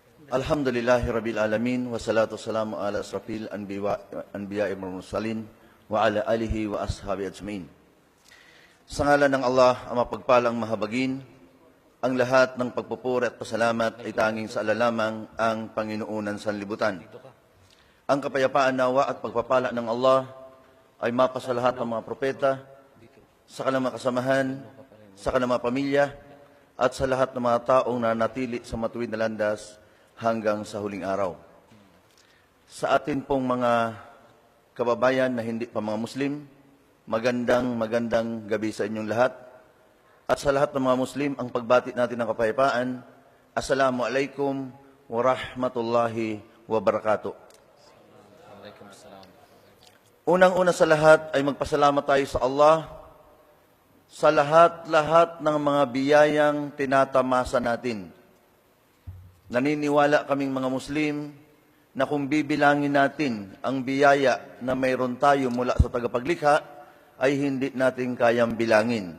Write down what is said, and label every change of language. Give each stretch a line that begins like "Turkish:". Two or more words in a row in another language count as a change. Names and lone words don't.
Arabic: الحمد لله رب العالمين والصلاة والسلام على أشرف الأنبياء والمرسلين وعلى آله وأصحابه أجمعين.
Filipino: Sa ngalan ng Allah, ang mapagpalang mahabagin, ang lahat ng pagpupuri at pasalamat ay tanging sa ala lamang ang Panginoon ng sanlibutan. Ang kapayapaan nawa at pagpapala ng Allah ay mapa sa lahat ng mga propeta, sa kanilang mga kasamahan, sa kanilang mga pamilya, at sa lahat ng mga taong nanatili sa matuwid na landas hanggang sa huling araw. Sa atin pong mga kababayan na hindi pa mga Muslim, magandang gabi sa inyong lahat. At sa lahat ng mga Muslim, ang pagbati natin ng kapayapaan,
Arabic: السلام عليكم ورحمة الله وبركاته.
Filipino: Unang-una sa lahat ay magpasalamat tayo sa Allah sa lahat-lahat ng mga biyayang tinatamasa natin. Naniniwala kaming mga Muslim na kung bibilangin natin ang biyaya na mayroon tayo mula sa tagapaglikha, ay hindi natin kayang bilangin.